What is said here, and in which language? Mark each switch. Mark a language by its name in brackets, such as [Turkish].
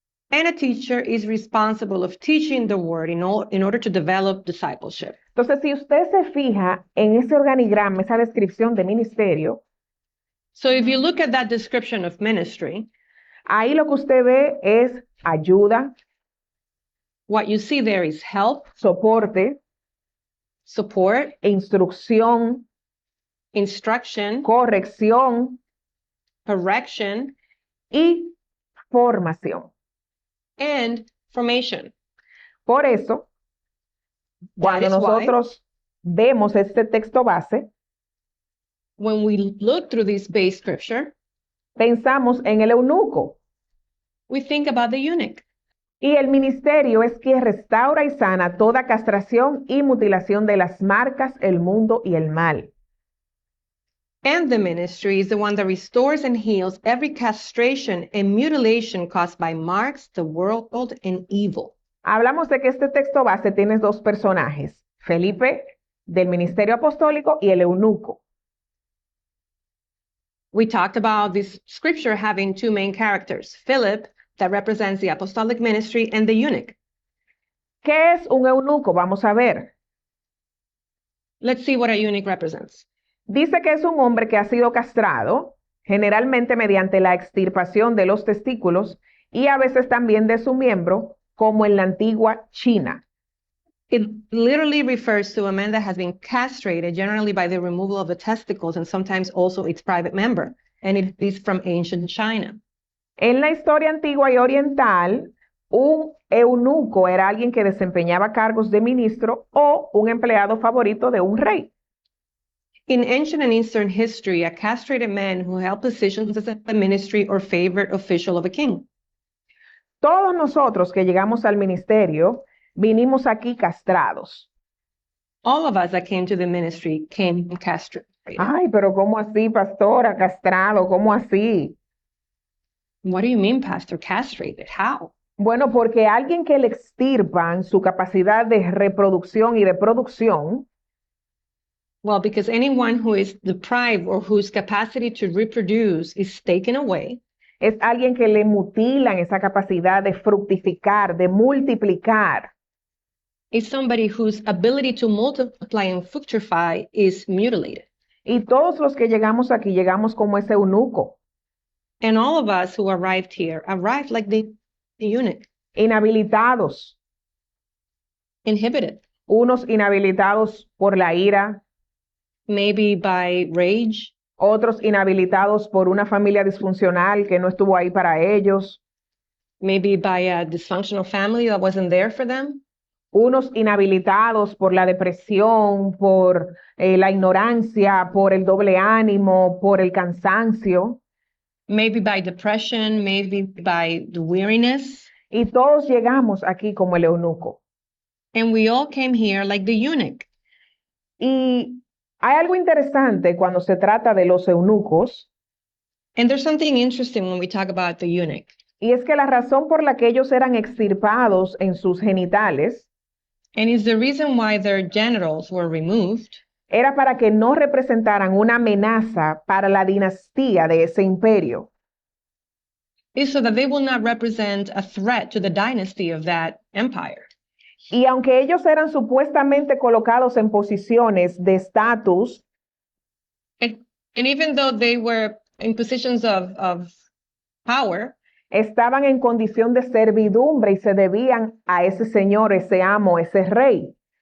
[English] And a teacher is responsible of teaching the word in order to develop discipleship. [Spanish] Entonces, si usted se fija en ese organigrama, esa descripción de ministerio, [English] So if you look at that description of ministry, [Spanish] ahí lo que usted ve es ayuda, [English] what you see there is help, [Spanish] soporte, [English] support, [Spanish] instrucción, [English] instruction, [Spanish] corrección [English] correction, [Spanish] y formación. [English] and formation. [Spanish] Por eso, [English] That [Spanish] cuando [English] is why [Spanish] nosotros vemos este texto base, [English] when we look through this base scripture, [Spanish] pensamos en el eunuco. [English] we think about the eunuch. [Spanish] Y el ministerio es quien restaura y sana toda castración y mutilación de las marcas, el mundo y el mal. [English] And the ministry is the one that restores and heals every castration and mutilation caused by marks, the world, and evil. [Spanish] Hablamos de que este texto base tiene dos personajes, Felipe del ministerio apostólico y el eunuco. [English] We talked about this scripture having two main characters, Philip, that represents the apostolic ministry, and the eunuch. [Spanish] ¿Qué es un eunuco? Vamos a ver. [English] Let's see what a eunuch represents. [Spanish] Dice que es un hombre que ha sido castrado, generalmente mediante la extirpación de los testículos y a veces también de su miembro, como en la antigua China. [English] It literally refers to a man that has been castrated, generally by the removal of the testicles and sometimes also its private member, and it is from ancient China. [Spanish] En la historia antigua y oriental, un eunuco era alguien que desempeñaba cargos de ministro o un empleado favorito de un rey. [English] In ancient and Eastern history, a castrated man who held positions as a ministry or favorite official of a king. [Spanish] Todos nosotros que llegamos al ministerio vinimos aquí castrados. [English] All of us that came to the ministry came castrated. [Spanish] Ay, pero ¿cómo así, pastora? Castrado, ¿cómo así? [English] What do you mean, Pastor? Castrated? How? [Spanish] Bueno, porque alguien que le extirpan su capacidad de reproducción y de producción, [English] Well, because anyone who is deprived or whose capacity to reproduce is taken away, [Spanish] es alguien que le mutilan esa capacidad de fructificar, de multiplicar. [English] is somebody whose ability to multiply and fructify is mutilated. [Spanish] Y todos los que llegamos aquí llegamos como ese eunuco, [English] And all of us who arrived here arrived like the eunuch, [Spanish] inhabilitados, [English] inhibited, [Spanish] unos inhabilitados por la ira, [English] maybe by rage, [Spanish] otros inhabilitados por una familia disfuncional que no estuvo ahí para ellos, [English] maybe by a dysfunctional family that wasn't there for them, [Spanish] unos inhabilitados por la depresión, por la ignorancia, por el doble ánimo, por el cansancio, [English] maybe by depression, maybe by the weariness. [Spanish] y todos llegamos aquí como el eunuco. [English] And we all came here like the eunuch. [Spanish] Y hay algo interesante cuando se trata de los eunucos, [English] And there's something interesting when we talk about the eunuch. [Spanish] y es que la razón por la que ellos eran extirpados en sus genitales [English] And it's the reason why their genitals were removed [Spanish] era para que no representaran una amenaza para la dinastía de ese imperio. [English] is so that they will not represent a threat to the dynasty of that empire. [Spanish] Y aunque ellos eran supuestamente colocados en posiciones de estatus, [English] And even though they were in positions of power, [Spanish] estaban en condición de servidumbre y se debían a ese señor, ese amo, ese rey.